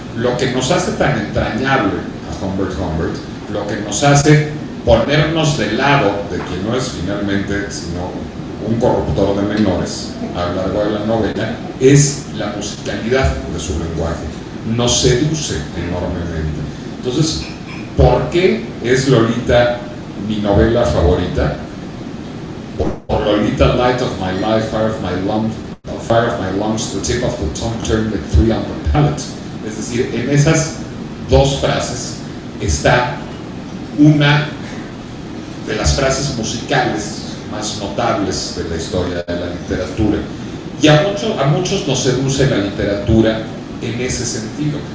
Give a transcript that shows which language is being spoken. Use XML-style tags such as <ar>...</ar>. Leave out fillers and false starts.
<es>Lo que nos hace tan entrañable a Humbert Humbert, lo que nos hace ponernos del lado de quien no es finalmente sino un corruptor de menores a lo largo de la novela, es la musicalidad de su lenguaje. Nos seduce enormemente. Entonces, ¿por qué es Lolita mi novela favorita? Por</es> <en>Lolita, light of my life, fire of my lungs, the tip of the tongue turned like three on the palate.</en> <es>Es decir, en esas dos frases está una de las frases musicales más notables de la historia de la literatura. Y a muchos nos seduce la literatura en ese sentido.</es>